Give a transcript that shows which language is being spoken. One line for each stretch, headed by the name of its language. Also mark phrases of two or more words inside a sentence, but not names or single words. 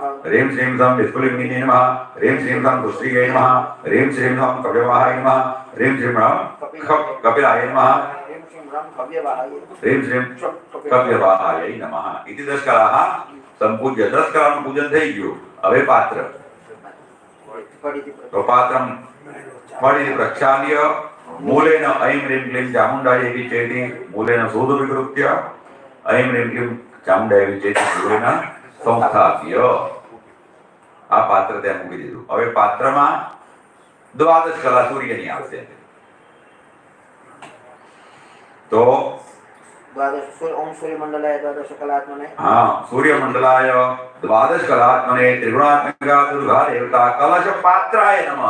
Sanskrit: રીમ શ્રીમ સમ વિસ્ફુલિન્ગિન્યે નમઃ, રીમ શ્રીમ સમ પુષ્ટિગે નમઃ, રીમ શ્રીમ સમ કવ્યવાહાય નમઃ, રીમ શ્રીમ રમ કપિલાય નમઃ, રીમ શ્રીમ રમ ભવ્યવાહાય, રીમ શ્રીમ કવ્યવાહાય નમઃ. ઇતિ 10 કલાः સંપૂજ્ય.
Gujarati: 10 કલાનું પૂજન થઈ ગયું. હવે પાત્ર.
Sanskrit: તો પાત્રમ ફળિતિ પ્રક્ષાલ્ય મૂલેન ऐं ह्रीं क्लीं चामुण्डायै विचेति, मूलेन शोध विकृत्य ऐं ह्रीं क्लीं चामुण्डायै विचेति मूलेन संस्थाप्य.
Gujarati: આ પાત્ર ત્યાં મૂકી દીધું. હવે પાત્રમાં 12 કલા સૂર્યની આવશે. તો
Sanskrit: ઓમ સૂર્યમંડલાય દ્વાદશ કલાત્મને, હા, સૂર્યમંડલાય દ્વાદશ કલાત્મને ત્રિગુણાત્મિકા દુર્ગા દેવતા કલશ પાત્રાય નમઃ.